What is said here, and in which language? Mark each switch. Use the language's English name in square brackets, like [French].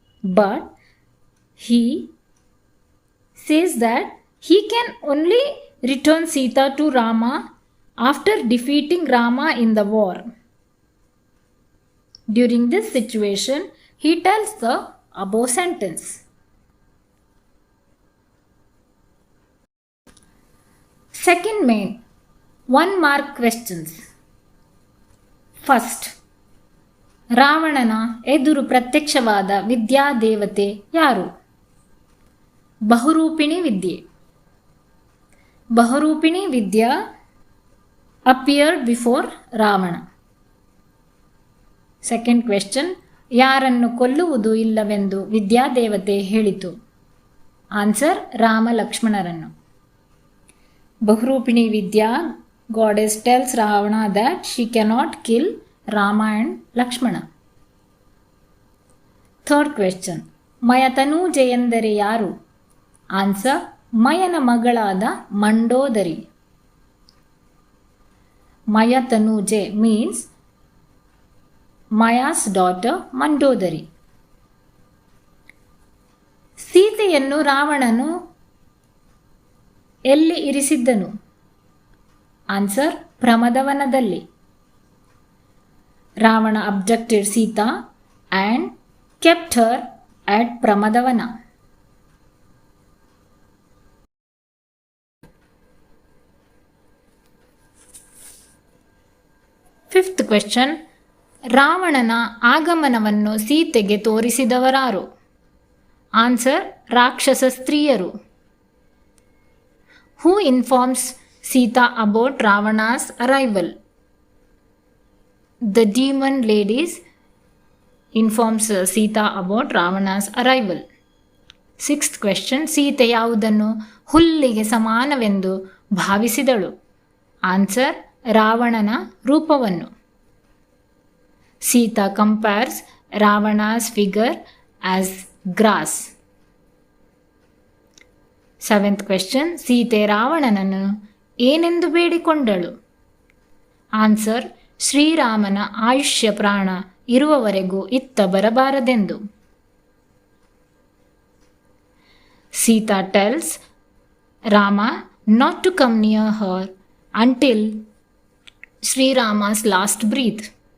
[English] But he says that he can only return Sita to Rama after defeating Rama in the war. During this situation, he tells the above sentence. Second main, 1 mark questions. [Kannada] First, ರಾವಣನ ಎದುರು ಪ್ರತ್ಯಕ್ಷವಾದ ವಿದ್ಯಾದೇವತೆ ಯಾರು? ಬಹುರೂಪಿಣಿ ವಿದ್ಯೆ. ಬಹುರೂಪಿಣಿ ವಿದ್ಯಾ [English] appeared before [Kannada] Ravana. [English] second question, [Kannada] ಯಾರನ್ನು ಕೊಲ್ಲುವುದು ಇಲ್ಲವೆಂದು ವಿದ್ಯಾದೇವತೆ ಹೇಳಿತು? Answer, Rama ಲಕ್ಷ್ಮಣರನ್ನು. [English] Bahurupini vidya goddess tells Ravana that she cannot kill Rama and Lakshmana. Third question, [Kannada] ಮಯತನೂಜೆ ಎಂದರೆ ಯಾರು? ಆನ್ಸರ್, ಮಯನ ಮಗಳಾದ Mandodari. [English] Mayatanuje means Maya's daughter Mandodari. [Kannada] ಸೀತೆಯನ್ನು ರಾವಣನು ಎಲ್ಲಿ ಇರಿಸಿದ್ದನು? Answer, ಪ್ರಮದವನದಲ್ಲಿ. [English] Ravana abducted Sita and kept her at Pramadavana. Fifth question, [Kannada] ರಾವಣನ ಆಗಮನವನ್ನು ಸೀತೆಗೆ ತೋರಿಸಿದವರಾರು? ಆನ್ಸರ್, ರಾಕ್ಷಸ ಸ್ತ್ರೀಯರು. [English] Who informs Sita about Ravana's arrival? The demon ladies informs Sita about Ravana's arrival. Sixth question, [Kannada] Sita ಯಾವುದನ್ನು ಹುಲ್ಲಿಗೆ ಸಮಾನವೆಂದು ಭಾವಿಸಿದಳು? ಆನ್ಸರ್, ರಾವಣನ ರೂಪವನ್ನು. [English] Sita compares Ravana's figure as grass. Seventh question, [Kannada] Sita ರಾವಣನನ್ನು ಏನೆಂದು ಬೇಡಿಕೊಂಡಳು? ಆನ್ಸರ್, ಶ್ರೀರಾಮನ ಆಯುಷ್ಯ ಪ್ರಾಣ ಇರುವವರೆಗೂ ಇತ್ತ ಬರಬಾರದೆಂದು. [English] Sita tells Rama not to come near her until Shrirama's last breath.